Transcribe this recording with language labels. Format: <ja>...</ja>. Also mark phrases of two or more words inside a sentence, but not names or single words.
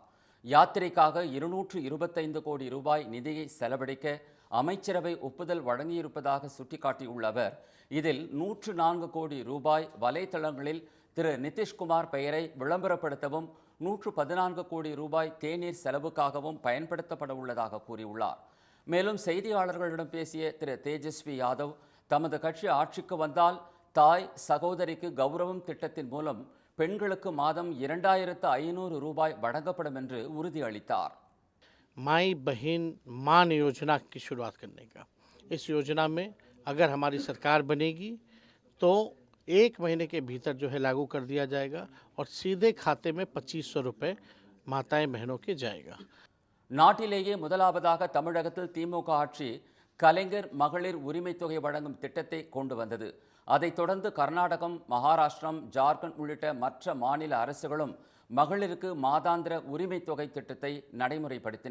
<ta>யாத்திரைக்காக 225 கோடி ரூபாய் நிதியை செலவழிக்க அமைச்சரவை ஒப்புதல் வழங்கியிருப்பதாக சுட்டிக்காட்டியுள்ள அவர், இதில் 104 கோடி ரூபாய் வலைத்தளங்களில் திரு நிதிஷ்குமார் பெயரை விளம்பரப்படுத்தவும் 114 கோடி ரூபாய் தேநீர் செலவுக்காகவும் பயன்படுத்தப்பட உள்ளதாக கூறியுள்ளார். மேலும் செய்தியாளர்களிடம் பேசிய திரு தேஜஸ்வி யாதவ், தமது கட்சி ஆட்சிக்கு வந்தால் தாய் சகோதரிக்கு கௌரவம் திட்டத்தின் மூலம் பெண்களுக்கு மாதம் 2500 ரூபாய் வழங்கப்படும் என்று உறுதியளித்தார்.</ta> <hi>माई बहन मान योजना की शुरुआत करने का, इस योजना में अगर हमारी सरकार बनेगी तो 1 महीने के भीतर जो है लागू कर दिया जाएगा और सीधे खाते में 2500 रुपये माताएं बहनों के जाएगा.</hi> <ta>நாட்டிலேயே முதலாவதாக தமிழகத்தில் திமுக ஆட்சி கலைஞர் மகளிர் உரிமை தொகை வழங்கும் திட்டத்தை கொண்டு வந்தது. அதைத் தொடர்ந்து கர்நாடகம், மகாராஷ்டிரம், ஜார்க்கண்ட் உள்ளிட்ட மற்ற மாநில அரசுகளும் மகளிருக்கு மாதாந்திர உரிமை தொகை திட்டத்தை நடைமுறைப்படுத்தின.</ta>